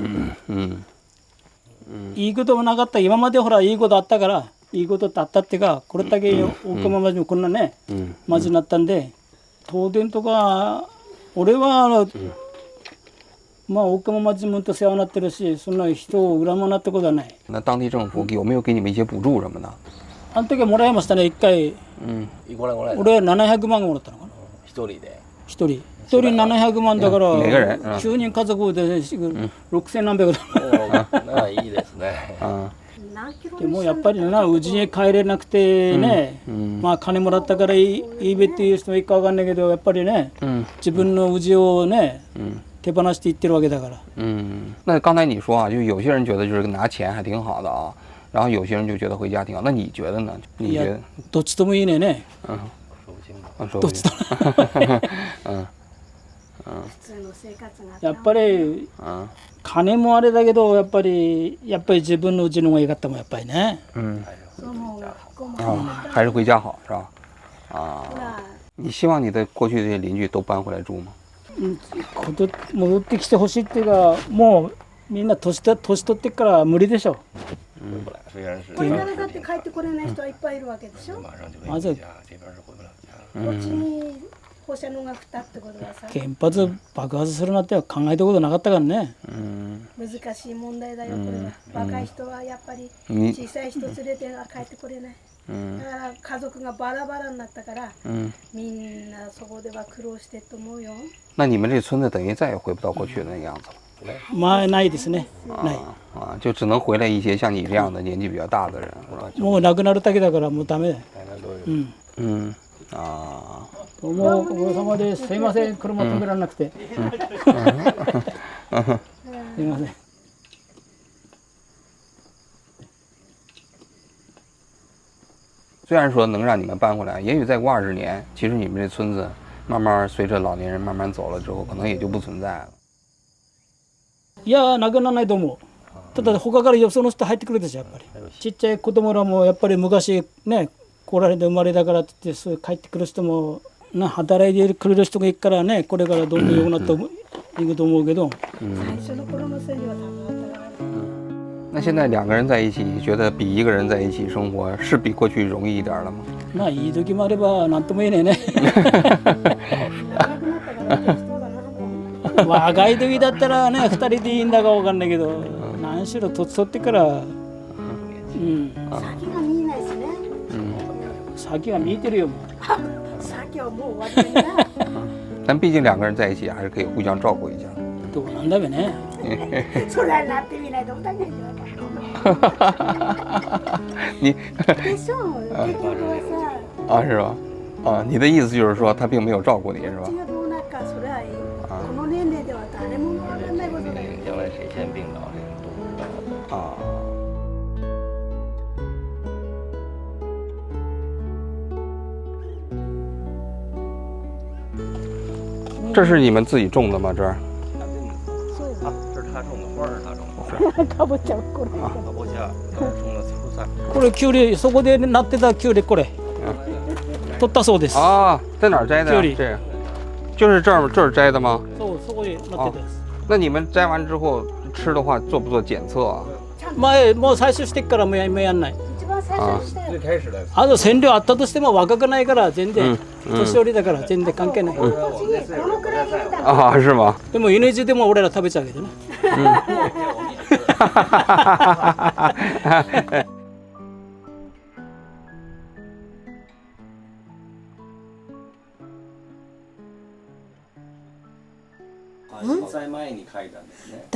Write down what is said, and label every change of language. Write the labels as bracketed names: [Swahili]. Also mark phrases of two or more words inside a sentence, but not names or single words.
[Japanese] いいこともなかった。今までほらいいことあったから、いいことってあったってか、これだけ大熊町もこんなね、町になったんで、東電とか俺はまあ大熊町もと世話になってるし、そんな人を恨まなってことはない。 [Chinese] 那当地政府有没有给你们一些補助什么的？ [Japanese] あの時はもらいましたね、1回。これ俺は700万もらったのかな、一人で。一人700万だから [Chinese] 每个人 [Japanese] 9人家族で6000何百だ。いいですね。何キロでもやっぱりな、うちに帰れなくてね、まあ金もらったからいいべっていう人もいいかわかんないけど、やっぱりね、自分のうちをね、手放していってるわけだから。 [Chinese] 那刚才你说啊，就有些人觉得就是拿钱还挺好的啊，然后有些人就觉得回家挺好，那你觉得呢？你 [Japanese] いや [Chinese] 觉得？ [Japanese] どっちともいいね。 [Chinese] 说不清。 [Japanese] どっちと普通の生活がやっぱり金もあれだけど、やっぱり自分のうちの方が良かったもん、やっぱりね。その学校も [Chinese] 啊，还是回家好是吧？啊， [Japanese] ほら [Chinese] 你希望你的过去这些邻居都搬回来住吗？ [Japanese] 戻ってきてほしいっていうか、もうみんな年取ってっから無理でしょ。虽然是これからだって帰ってこれない人はいっぱいいるわけでしょ。こ [Chinese] 马上就 [Japanese] まず [Chinese] 这边是回不了家。 [Japanese] っちに放射能が来たってことはさ、原発爆発するなんて考えたことなかったからね。難しい問題だよこれは。若い人はやっぱり [Chinese] 你 [Japanese] 小さい人連れて帰ってこれない。だから家族がバラバラになったから、みんなそこでは苦労してると思うよ。 [Chinese] 那你们这村子等于再也回不到过去的那个样子了。 [Japanese] まあないですね。ない。 [Chinese] 啊，就只能回来一些像你这样的年纪比较大的人，是吧？ [Japanese] もう亡くなるだけだからもうダメだよ。あどうもご苦労様です。すいません、車止められなくて。すいません。 [Chinese] 虽然说能让你们搬回来，也许再过20年，其实你们这村子慢慢随着老年人慢慢走了之后，可能也就不存在了。 [Japanese] いや、なくならないと思う。ただ他からよその人入ってくるでしょ、やっぱり。ちっちゃい子供らもやっぱり昔ね、来られて生まれだからって言って、そう帰ってくる人も働いてくれる人がいるからね、これからどんどん良くなっていくと思うけど。最初の頃のせいは多分あったからね。 [Chinese] 那现在2个人在一起，你觉得比1个人在一起生活是比过去容易一点了吗？ [Japanese] まあいい時もあれば何とも言えねえね。長くなったから適当だなもう。若い時だったらね、2人でいいんだか分かんないけど、何しろ年取ってから、先が見えないしね。先が見えてるよもう。先はもう終わりだな。 [Chinese] 但毕竟2个人在一起，还是可以互相照顾一下。 [Japanese] どうなんだべね。それはなってみないと分かんないよ。 [Chinese] 你 [Japanese] でしょ。結局はさ、 [Chinese] 啊，是吧？啊，你的意思就是说他并没有照顾你，是吧？ [Japanese] うちがどうなるかそれはこの年齢では誰もわかんないことだよ。 [Chinese] 将来谁先病倒，谁都不知道。啊。这是你们自己种的吗？这儿？ [Japanese] そう [Chinese] 啊，这是他种的，花儿是他种的。 [Japanese] かぼちゃこれ。 [Chinese] かぼちゃ种的蔬菜。 [Japanese] これキュウリそこでなってたキュウリこれ取ったそうです。 [Chinese] 啊，在哪儿摘的呀？这里这个就是这儿摘的吗？ [Japanese] そうそこになってたやつ。 [Chinese] 那你们摘完之後吃的话，做不做检测啊？ [Japanese] 前もう採取してっからもうやんない。一番最初にしたよ。最開始のやつ。あと線量あったとしても若くないから全然、年寄りだから全然関係ない。このくらい入れたら。 [Chinese] 啊，是吗？ [Japanese] でも犬地でも俺ら食べちゃうけどね。震災前に書いたんですね。